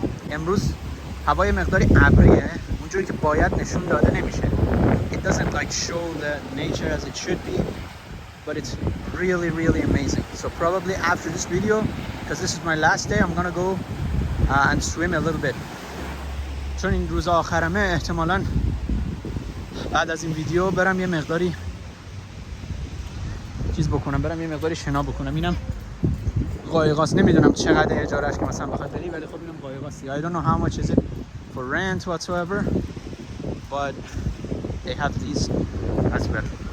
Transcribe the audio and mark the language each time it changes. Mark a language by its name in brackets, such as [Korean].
[Persian] امروز هوای مقداری ابریه، اونجوری که باید نشون داده نمیشه. [English] It doesn't like show the nature as it should be, but it's really amazing. So probably after this video, because this is my last day, I'm gonna go and swim a little bit. [Persian] چون این روز آخرمه، احتمالاً بعد از این ویدیو برم یه مقداری چیز بکنم، برم یه مقداری شنا بکنم. اینم قایقاست، نمیدونم چقدر اجارهش که مثلا بخواد بری، ولی خب اینم قایقاستی. [English] I don't know how much is it for rent whatsoever, but they have these as well.